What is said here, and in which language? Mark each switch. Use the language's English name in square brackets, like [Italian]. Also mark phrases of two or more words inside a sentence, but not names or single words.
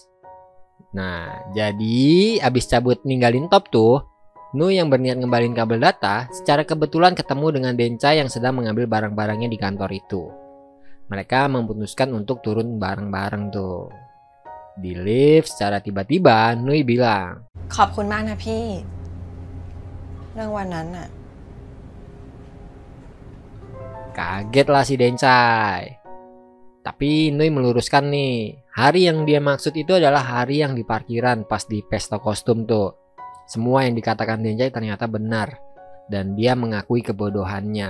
[Indonesian] Nah jadi abis cabut ninggalin Top tuh, Nui yang berniat ngembalin kabel data secara kebetulan ketemu dengan Dencai yang sedang mengambil barang-barangnya di kantor itu. Mereka memutuskan untuk turun bareng-bareng tuh. Di lift secara tiba-tiba Nui bilang, [Thai] ขอบคุณมากนะพี่เรื่องวันนั้นน่ะ [Indonesian] kaget lah si Dencai. Tapi Nui meluruskan nih, hari yang dia maksud itu adalah hari yang di parkiran pas di pesta kostum tuh. Semua yang dikatakan Dencai ternyata benar, dan dia mengakui kebodohannya.